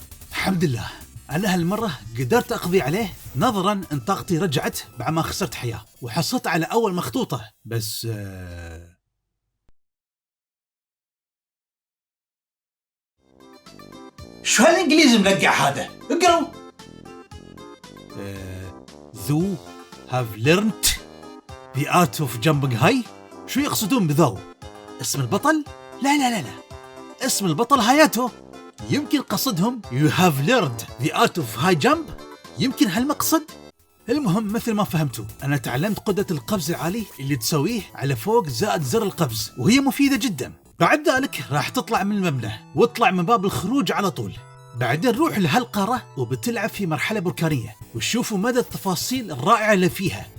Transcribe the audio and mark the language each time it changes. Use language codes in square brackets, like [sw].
[ar] الحمد لله أنا هالمرة قدرت أقضي عليه، نظراً أن طاقتي رجعت بعد ما خسرت حياة، وحصلت على أول مخطوطة. بس شو هالإنجليزي ملقع هذا؟ اقرأوا. [en] ذو have learned the art of jumping high. [ar] شو يقصدون بذو؟ اسم البطل؟ لا لا لا لا، اسم البطل هاياتو. يمكن قصدهم [en] You have learned the art of high jump. [ar] يمكن هالمقصد. المهم مثل ما فهمتوا أنا تعلمت قدرة القفز العالي اللي تسويه على فوق زائد زر القفز، وهي مفيدة جدا. بعد ذلك راح تطلع من المبنى واطلع من باب الخروج على طول. بعدين روح لهالقارة وبتلعب في مرحلة بركانية وشوفوا مدى التفاصيل الرائعة اللي فيها.